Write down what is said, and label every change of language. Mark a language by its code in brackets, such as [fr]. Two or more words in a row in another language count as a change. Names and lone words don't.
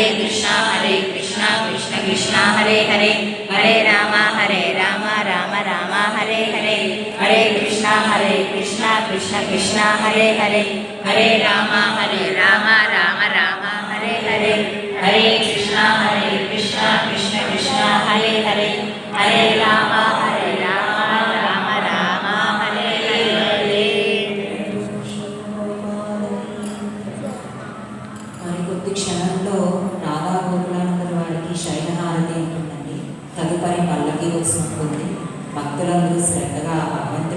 [sa] कृष्णा कृष्ण कृष्ण हरे हरे हरे राम राम राम हरे हरे हरे कृष्णा कृष्ण कृष्ण हरे हरे हरे राम राम राम हरे हरे हरे कृष्णा कृष्ण कृष्ण हरे हरे हरे राम राम राम हरे हरे. [te] మరికొద్ది క్షణంలో రాధా గోకులానందరి వారికి శైలహారతి ఉంటుందండి. తదుపరి పల్లకి వచ్చినట్టుంది. భక్తులందరూ శ్రద్ధగా